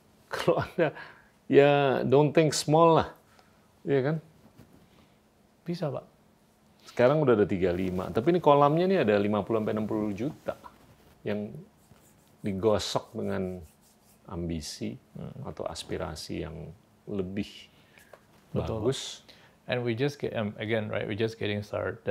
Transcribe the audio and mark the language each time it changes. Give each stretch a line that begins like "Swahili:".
Indonesian: Kalau Anda ya
English: don't think small
Indonesian: lah. Iya kan? Bisa, Pak. Sekarang udah ada 35, tapi ini kolamnya nih ada 50-60 juta yang digosok dengan ambisi atau aspirasi yang lebih bagus.
English: And we just get again, right? We just getting started.